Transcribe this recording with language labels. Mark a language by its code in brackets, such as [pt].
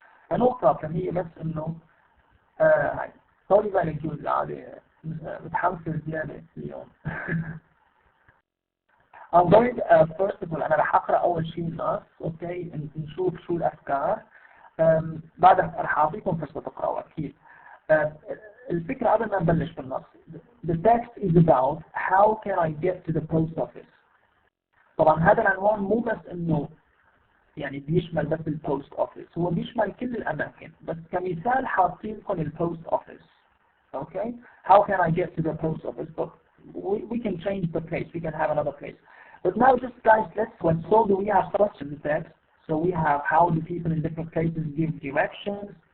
[ar] فنقطة كان هي بس إنه هاي طولي بالك جوز عادي متحمسة زيادة اليوم. I'm going first of all أنا رح أقرأ أول شيء النص، أوكي نشوف شو الأفكار، بعدها رح أعطيكم فرصة تقرأوا أكيد. الفكرة قبل ما نبلش بالنص. [en] The text is about how can I get to the post office. [ar] طبعا هذا العنوان مو بس إنه يعني بيشمل بس البوست اوفيس، هو بيشمل كل الأماكن، بس كمثال حاطين لكم البوست اوفيس. [en] Okay, how can I get to the post office? But we can change the place, we can have another place. But now just guys, so do we have structure in the text? So we have how do people in different places give directions.